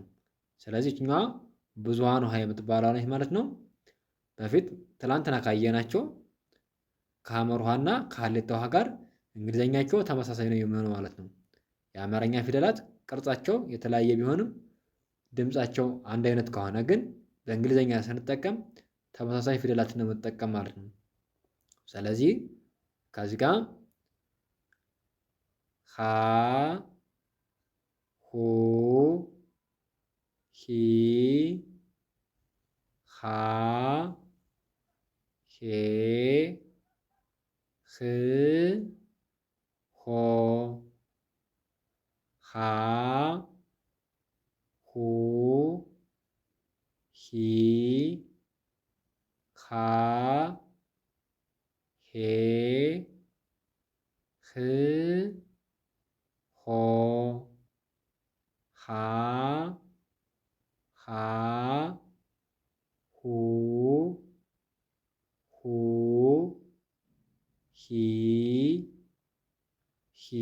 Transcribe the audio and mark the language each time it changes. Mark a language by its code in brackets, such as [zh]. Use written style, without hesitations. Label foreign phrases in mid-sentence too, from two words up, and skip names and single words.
[am] ስለዚህ ይችኛዋ ብዙሃን ውሃ የምትባለው ነች ማለት ነው። በፊት ትላንትና ካየናቸው ከሐመር ውሃና ከሀሌታ ውሃ ጋር እንግሊዘኛቸው ተመሳሳይ ነው የሚሆነው ማለት ነው። የአማርኛ ፊደላት ቅርጻቸው የተለያየ ቢሆንም ድምጻቸው አንድ አይነት ከሆነ ግን በእንግሊዘኛ ስንጠቀም ተመሳሳይ ፊደላትን ነው የምንጠቀም ማለት ነው። ስለዚህ ከዚህ ጋር ሀ ሁ ሂ ሃ ሄ ህ ሆ ሃ ሁ ሂ ሃ ሄ ህ ሆ ሃ ሃ ሁ ሁ ሂ ሂ